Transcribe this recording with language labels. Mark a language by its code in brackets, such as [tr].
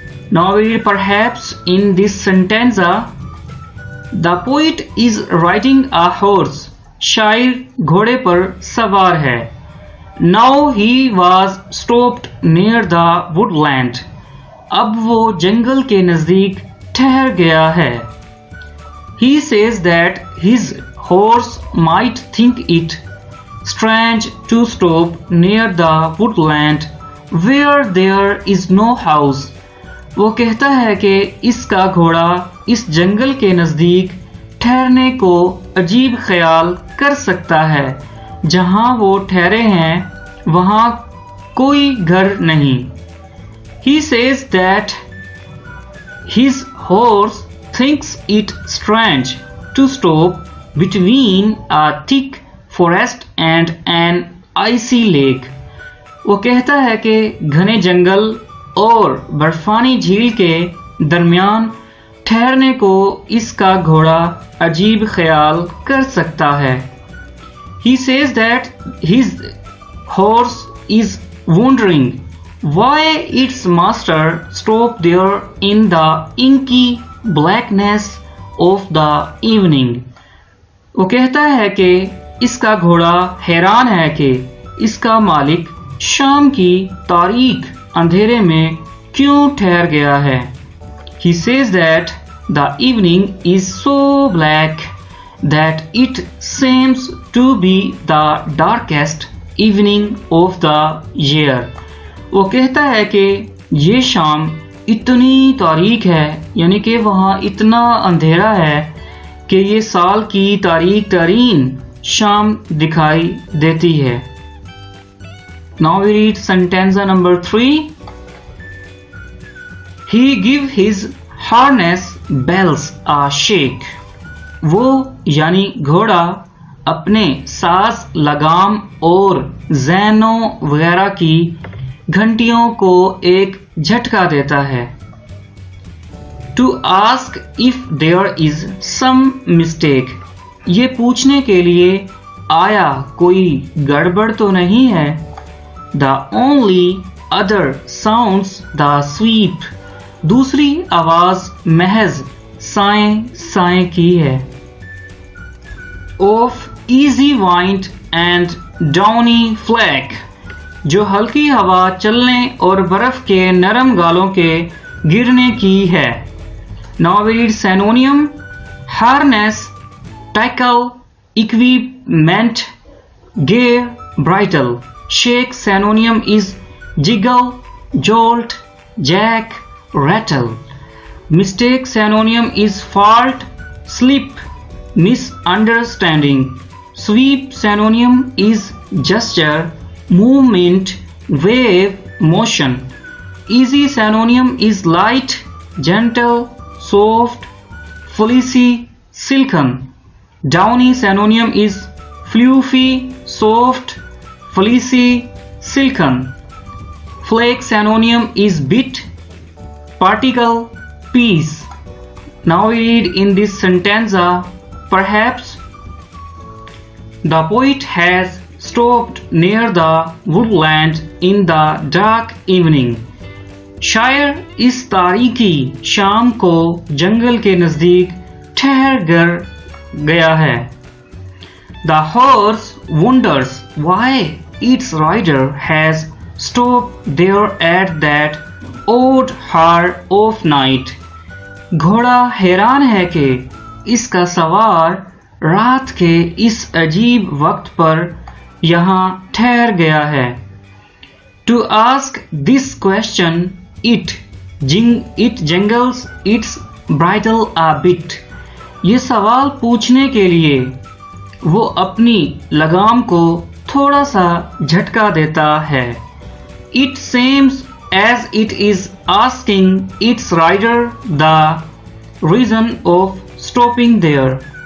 [en] Now we read perhaps in this stanza. The poet is riding a horse. [hi] शायर घोड़े पर सवार है. [en] Now he was stopped near the woodland. [hi] अब वो जंगल के नजदीक ठहर गया है. [en] He says that his horse might think it strange to stop near the woodland where there is no house. [hi] वो कहता है कि इसका घोड़ा इस जंगल के नज़दीक ठहरने को अजीब ख्याल कर सकता है जहां वो ठहरे हैं वहां कोई घर नहीं. [en] He says that his horse thinks it strange to stop between a thick forest and an icy lake. [hi] वो कहता है कि घने जंगल और बर्फानी झील के दरमियान ठहरने को इसका घोड़ा अजीब ख्याल कर सकता है. [en] He says that his horse is wondering why its master stopped there in the inky blackness of the evening. [hi] वो कहता है कि इसका घोड़ा हैरान है कि इसका मालिक शाम की तारीक अंधेरे में क्यों ठहर गया है. [en] He says that the evening is so black that it seems to be the darkest evening of the year. [hi] वो कहता है कि ये शाम इतनी तारीक है यानी कि वहाँ इतना अंधेरा है कि ये साल की तारीक तरीन शाम दिखाई देती है. [en] Now we read stanza number 3. He give his harness bells a shake. [hi] वो यानी घोड़ा अपने साज लगाम और ज़ैनों वगैरह की घंटियों को एक झटका देता है. [en] To ask if there is some mistake. [hi] ये पूछने के लिए आया कोई गड़बड़ तो नहीं है. [en] The only other sounds the sweep. [hi] दूसरी आवाज महज साएं साएं की है. [en] Of easy wind and downy flake. [hi] जो हल्की हवा चलने और बर्फ के नरम गालों के गिरने की है. [en] Now we read synonym. Harness, tackle, equipment, gear, bridle. Shake synonym is jiggle, jolt, jack, rattle. Mistake synonym is fault, slip, misunderstanding. Sweep synonym is gesture, movement, wave, motion. Easy synonym is light, gentle, soft, fleecy, silken. Downy synonym is fluffy, soft, fleecy, silken. Flake synonym is bit, particle, piece. Now we read in this stanza. Perhaps the poet has stopped near the woodland in the dark evening. [hi] शायर इस तारीकी शाम को जंगल के नजदीक ठहर कर गया है. [en] The horse wonders why its rider has stopped there at that odd hour of night. [hi] घोड़ा हैरान है कि इसका सवार रात के इस अजीब वक्त पर यहाँ ठहर गया है. [en] To ask this question, it jingles its bridle a bit. [hi] ये सवाल पूछने के लिए वो अपनी लगाम को थोड़ा सा झटका देता है. [en] It seems as it is asking its rider the reason of stopping there.